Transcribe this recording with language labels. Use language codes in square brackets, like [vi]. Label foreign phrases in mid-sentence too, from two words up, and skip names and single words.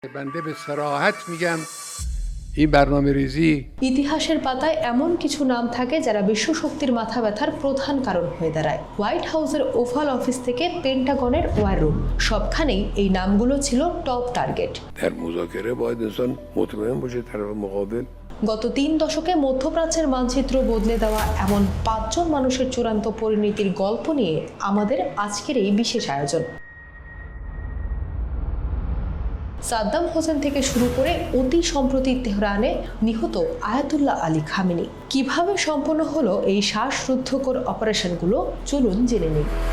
[fa] بنده به صراحت میگم این برنامه‌ریزی [bn] ইতিহাসের পাতায় এমন কিছু নাম থাকে যারা বিশ্বশক্তির মাথা ব্যথার প্রধান কারণ হয়ে দাঁড়ায়। হোয়াইট হাউসের ওভাল অফিস থেকে পেন্টাগনের [en] war room, [bn] সবখানেই এই নামগুলো ছিল [en] top target. [fa] در مذاکره باید انسان مطمئن باشه طرف مقابل [bn] গত 3 দশকে মধ্যপ্রাচ্যের মানচিত্র বদলে দেওয়া এমন 5 জন মানুষের চূড়ান্ত পরিণতির গল্প নিয়ে আমাদের আজকের এই বিশেষ আয়োজন। সাদ্দাম হোসেন থেকে শুরু করে অতি সম্প্রতি তেহরানে নিহত আয়াতুল্লাহ আলী খামেনি, কিভাবে সম্পন্ন হলো এই শ্বাসরুদ্ধকর অপারেশনগুলো, চলুন জেনে নিই।